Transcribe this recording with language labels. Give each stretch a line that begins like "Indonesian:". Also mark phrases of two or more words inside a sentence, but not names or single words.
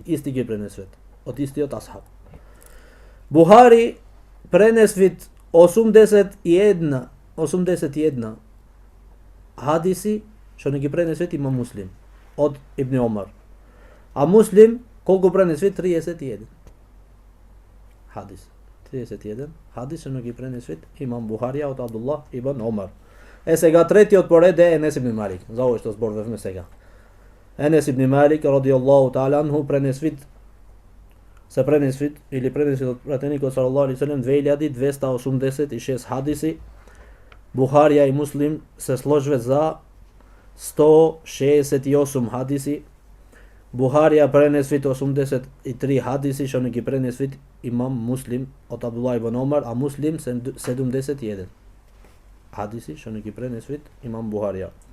Macedonian: Исти ги пренесвет од истиот асхаб. Бухари пренесвет 81 хадиси што не ги пренесвет има Муслим од Ибн Омар. А Муслим колку пренесвет? 31 хадис. 31 хадис што не ги пренесвет имам Бухарија од Абдуллах ибн Омар. Е сега третиот поред е Енес ибн Малик. За овој што зборувавме сега. Енес ибн Малик
Arabic: رضي الله تعالى عنه
Macedonian: пренесвет или пренесвет од пратеникот
Arabic: صلى الله عليه وسلم
Macedonian: 2286 хадиси. Бухарија и Муслим се сложвет за 168 хадиси. Бухарија пренесвет 83 хадиси што не ги пренесвет имам Муслим од Абдуллах ибн Омар, а Муслим 71 хадиси што не ги пренесвет имам Бухарија.